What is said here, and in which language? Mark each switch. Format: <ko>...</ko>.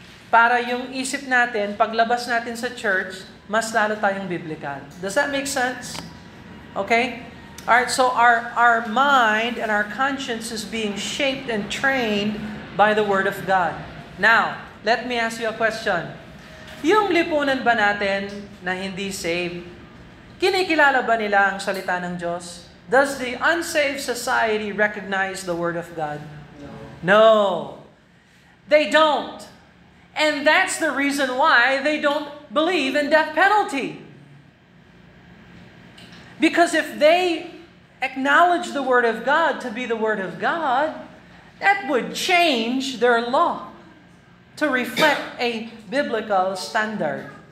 <tl>Para yung isip natin, paglabas natin sa church, mas lalo tayong biblical.</tl> <en>Does that make sense?</en> <tl>Okay?</tl> <en>Alright, so our mind and our conscience is being shaped and trained by the Word of God. Now, let me ask you a question.</en> <tl>Yung lipunan ba natin na hindi saved, kinikilala ba nila ang salita ng Diyos?</tl> <en>Does the unsaved society recognize the Word of God? No. They don't. And that's the reason why they don't believe in death penalty. Because if they acknowledge the Word of God to be the Word of God, that would change their law to reflect a biblical standard.</en>